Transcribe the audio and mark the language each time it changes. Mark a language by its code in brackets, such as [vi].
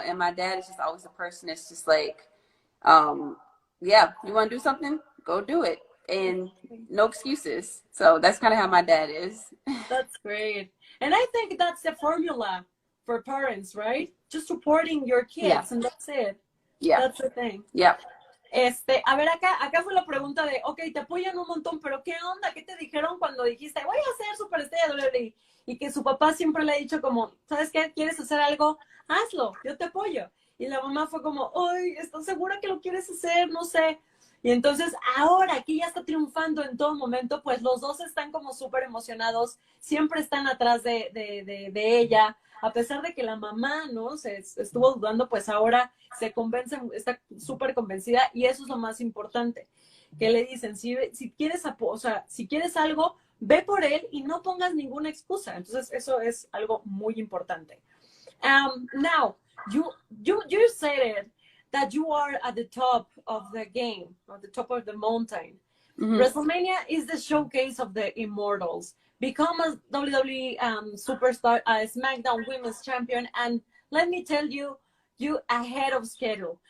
[en] And my dad is just always a person that's just like, yeah, you want to do something? Go do it. And no excuses. So that's kind of how my dad is. That's great. And I think that's the formula for parents, right? Just supporting your kids, and that's it. Yeah. That's the thing. Yeah. [es] A ver, acá fue la pregunta de, ok, te apoyan un montón, pero ¿qué onda? ¿Qué te dijeron cuando dijiste, voy a ser superestrella de WWE? Y que su papá siempre le ha dicho como, ¿sabes qué? ¿Quieres hacer algo? Hazlo, yo te apoyo. Y la mamá fue como, ay, ¿estás segura que lo quieres hacer? No sé. Y entonces ahora que ya está triunfando en todo momento, pues los dos están como súper emocionados, siempre están atrás de ella, a pesar de que la mamá, ¿no? Se estuvo dudando, pues ahora se convence, está súper convencida, y eso es lo más importante, que le dicen, si quieres, o sea, si quieres algo, ve por él y no pongas ninguna excusa. Entonces eso es algo muy importante. [en] Now, you said it, that you are at the top of the game, at the top of the mountain. Mm-hmm. WrestleMania is the showcase of the immortals. Become a WWE superstar, a SmackDown Women's Champion, and let me tell you, you ahead of schedule.